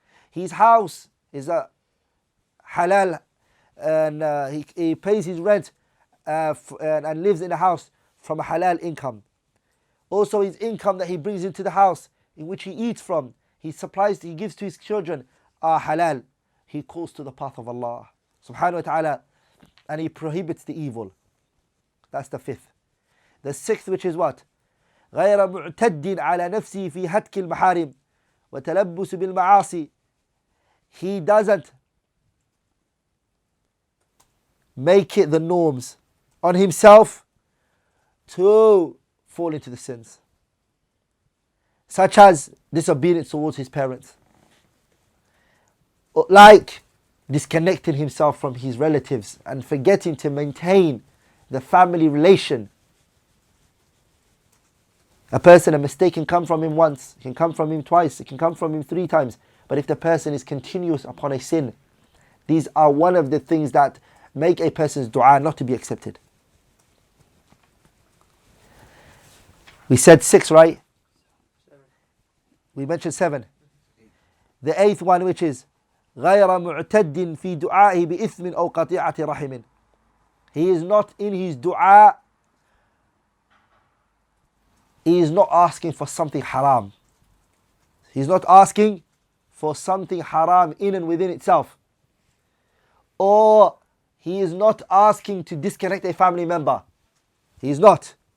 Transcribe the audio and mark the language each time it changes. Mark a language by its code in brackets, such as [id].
[en] His house is a halal, and he pays his rent and lives in a house from a halal income. Also his income that he brings into the house in which he eats from, he supplies, he gives to his children are halal. He calls to the path of Allah subhanahu wa ta'ala, and he prohibits the evil. That's the fifth. The sixth, which is what? [ar] غير معتد على نفسه في هتك المحارم وتلبس بالمعاصي. [en] He doesn't make it the norms on himself to fall into the sins, such as disobedience towards his parents, like disconnecting himself from his relatives and forgetting to maintain the family relation. A mistake can come from him once, it can come from him twice, it can come from him 3 times. But if the person is continuous upon a sin, these are one of the things that make a person's dua not to be accepted. We said 6, right? We mentioned 7. The 8th one, which is [ar] غير معتد في دعائه بإثم أو قطيعة رحم. [en] He is not in his dua, he is not asking for something haram. He's not asking for something haram in and within itself. Or he is not asking to disconnect a family member. He is not.